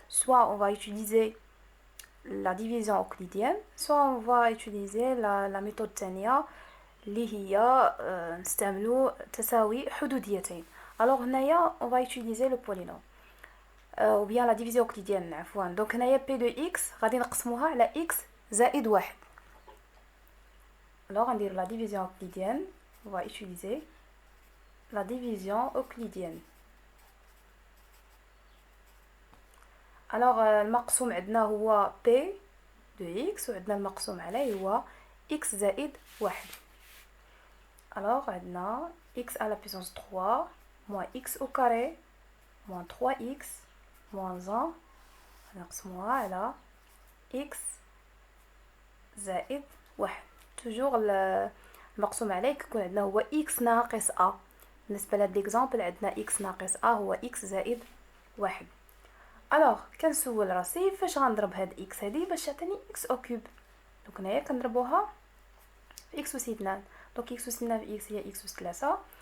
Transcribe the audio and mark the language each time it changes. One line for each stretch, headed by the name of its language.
French: Soit on va utiliser la division euclidienne, soit on va utiliser la méthode
Arabic: تانية اللي هي نستعملوا تساوي حدوديتين.
French: Alors هنايا on va utiliser le polynôme ou bien la division euclidienne عفوا.
Arabic: Donc هنايا P de x غادي نقسموها على x زائد واحد.
French: Alors on va la division euclidienne, on va utiliser la division euclidienne.
Arabic: Alors المقسوم عندنا هو P de x وعندنا المقسوم عليه هو x زائد واحد.
French: Alors عندنا x à la puissance 3 moins x au carré moins 3x moins 1
Arabic: نقسموها على x زائد واحد. toujours المقسوم عليه كيكون عندنا هو x ناقص a. بالنسبة لهاد ليكزامبل عندنا x ناقص a هو x زائد واحد. الوغ كنسول راسي فاش غنضرب هاد x هادي باش تعطيني x او كوب. دونك هنايا كنضربوها في x أس 2. دونك x أس 2 في x هي x أس 3.